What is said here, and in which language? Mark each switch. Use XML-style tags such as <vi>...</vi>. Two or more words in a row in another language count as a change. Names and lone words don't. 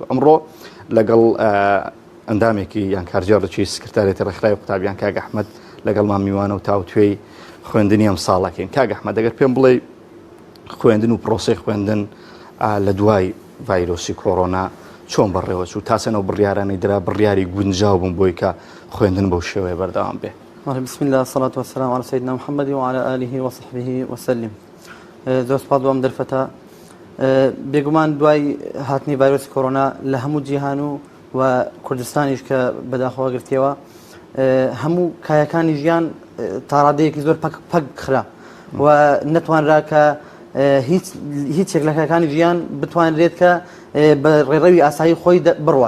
<ckb>ئەمڕۆ لەگەڵ ئەندامێکی یان کارجێڕێکی سکرتارێتی ڕێکخراوی قوتابیان کاک ئەحمەد لەگەڵمان میوانە و تاوتوێی خوێندنی ئەم ساڵەکەین. کاک ئەحمەد دەگەر پێم بڵێ خوێندن و پرۆسەی خوێندن لە دوای ڤایرۆسی کۆڕۆنا چۆن بەڕێوە چوو تاسەنەوە بڕیارانی درا بڕیاری گونجاو بوون بۆی کە خوێندن بەو شێوەیە بەردەوام بێ.</ckb> <ar>بسم الله الصلاة والسلام على سيدنا محمد وعلى آله وصحبه وسلم.</ar> <ckb>زۆر سپاس بۆ ئەم دەرفەتە. بێگومان دوای هاتنی ڤایرۆسی کۆڕۆنا لە هەموو جیهان و کوردستانیش کە بەداخەوە گرتیەوە هەموو کایەکانی ژیان تاڕادەیەکی زۆر پەک خرا و نەتوانرا کە هیچێک لە کایەکانی ژیان بتوانرێت کە بە ڕێڕەوی ئاسایی خۆی بڕوات.</ckb>